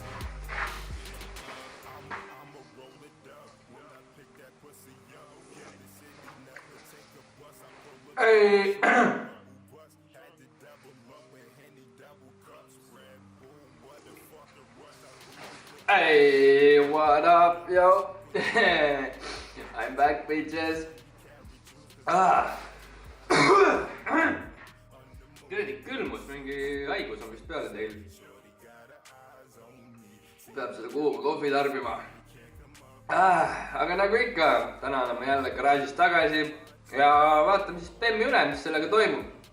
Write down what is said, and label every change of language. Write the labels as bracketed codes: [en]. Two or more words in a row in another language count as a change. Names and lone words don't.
[en] Hey. Hey, what up, yo? I'm back, bitches. [et] Kuradi külmus, mingi haigus on vist peale teil. Peab seda kuuma kohvi tarbima. Aga nagu ikka, täna oleme jälle garaažis tagasi ja vaatame siis Bemmi üle, mis sellega toimub.